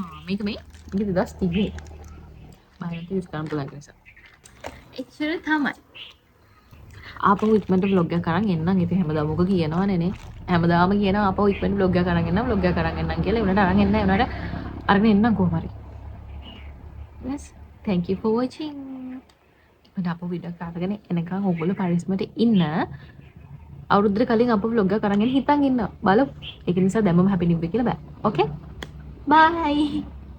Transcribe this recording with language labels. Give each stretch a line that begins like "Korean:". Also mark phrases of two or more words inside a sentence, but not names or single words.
Sinhala: මේක 2030. මම යූස් කරන්න පුළුවන් නිසා. එච්චර තමයි. ආපහු ඉක්මනට vlog එකක් අරන් එන්නම්. ඉතින් හැමදාම ඔක කියනවනේ නේ. හැමදාම කියනවා ආපහු ඉක්මනට vlog එකක් අරන් එන්නම් කියලා. ඒ උනට අරන් එන්න උනට අරගෙන එන්නම් කොහොම හරි.
English: Yes. Thank you for watching.
Sinhala: ඉක්මනට ආපහු වීඩියෝ එකක් අරගෙන එනකන් ඔයගොල්ලෝ පරිස්සමට ඉන්න. අවුරුද්දට කලින් අපේ vlog එක අරන් හිතන් ඉන්න. බලමු. ඒක නිසා දැම්මම
English: happy new year
Sinhala: කියලා බෑ.
English: Okay? Bye.